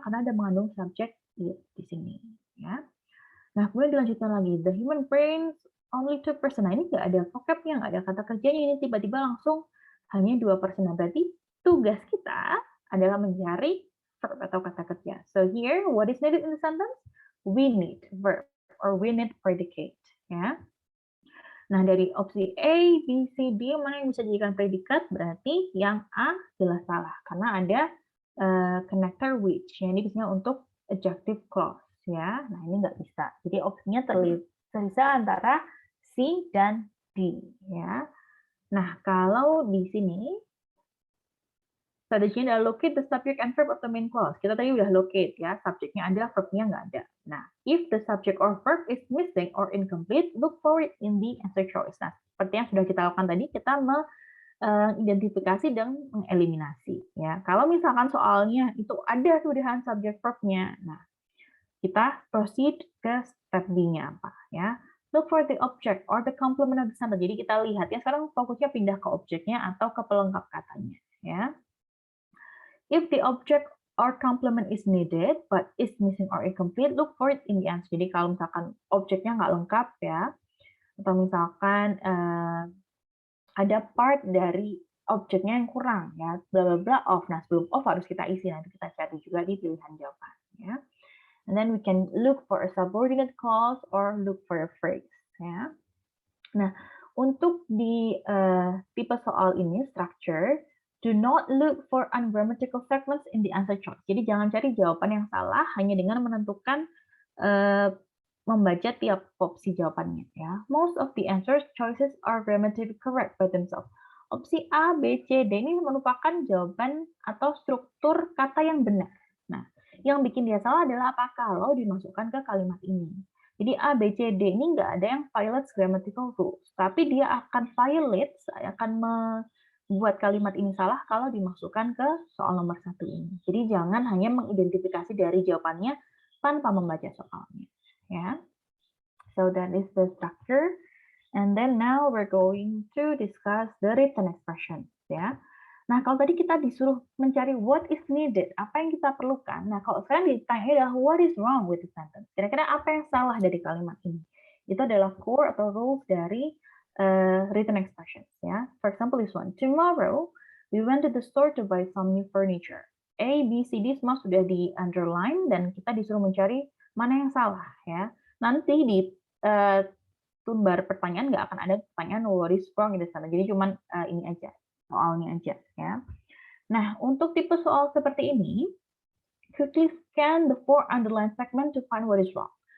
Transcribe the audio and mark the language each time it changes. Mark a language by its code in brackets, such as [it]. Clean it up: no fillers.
[id] Karena ada mengandung subjek di sini. Ya. Nah, kemudian dilanjutkan lagi. [en] The human brain only 2%. [id] Nah, ini nggak ada vocabnya, nggak ada kata kerjanya. Ini tiba-tiba langsung hanya 2%. Nah, berarti tugas kita adalah mencari verb atau kata kerja. [en] So here, what is needed in the sentence? We need verb or we need predicate. [id] Ya. Nah, dari opsi A, B, C, D, mana yang bisa dijadikan predikat? Berarti yang A jelas salah, karena ada connector which. Ini biasanya untuk adjective clause. Ya. Nah, ini nggak bisa. Jadi opsinya tersisa antara C dan D. Ya. Nah, kalau di sini, strateginya adalah [en] locate the subject and verb of the main clause. [id] Kita tadi udah locate, ya. Subjeknya ada, verbnya nggak ada. [en] Nah, if the subject or verb is missing or incomplete, look for it in the answer choice. [id] Nah, seperti yang sudah kita lakukan tadi, kita identifikasi dan mengeliminasi. Ya, kalau misalkan soalnya itu ada tulisan subject verb-nya, nah kita proceed ke step B-nya apa ya? [en] Look for the object or the complement of the sentence. [id] Jadi kita lihat ya sekarang fokusnya pindah ke objeknya atau ke pelengkap katanya ya. [en] If the object or complement is needed but is missing or incomplete, look for it in the answer. [id] Jadi kalau misalkan objeknya nggak lengkap ya, atau misalkan ada part dari objeknya yang kurang ya, bla bla bla of. Nah sebelum of harus kita isi, nanti kita cari juga di pilihan jawaban ya. [en] And then we can look for a subordinate clause or look for a phrase ya. [id] Nah untuk di tipe soal ini [en] structure, do not look for ungrammatical segments in the answer choice. [id] Jadi jangan cari jawaban yang salah hanya dengan menentukan membaca tiap opsi jawabannya ya. [en] Most of the answers choices are grammatically correct by themselves. [id] Opsi A, B, C, D ini merupakan jawaban atau struktur kata yang benar. Nah, yang bikin dia salah adalah apa kalau dimasukkan ke kalimat ini. Jadi A, B, C, D ini nggak ada yang [en] violates grammatical rules, [id] tapi dia akan membuat kalimat ini salah kalau dimasukkan ke soal nomor 1 ini. Jadi jangan hanya mengidentifikasi dari jawabannya tanpa membaca soalnya. [en] Yeah. So that is the structure. And then now we're going to discuss the written expressions. [id] Ya. Nah, kalau tadi kita disuruh mencari [en] what is needed, [id] apa yang kita perlukan. Nah, kalau sekarang ditanya adalah [en] what is wrong with the sentence. [id] Kira-kira apa yang salah dari kalimat ini? Itu adalah core atau rules dari written expressions. [en] Ya. For example, this one. Tomorrow, we went to the store to buy some new furniture. [id] A, B, C, D semua sudah di underline dan kita disuruh mencari mana yang salah. Ya. Nanti di tumbar pertanyaan nggak akan ada pertanyaan what is wrong di sana. Jadi cuman ini aja, soalnya aja ya. Nah, untuk tipe soal seperti ini, [en] quickly scan the 4 underlined segment to find what is wrong.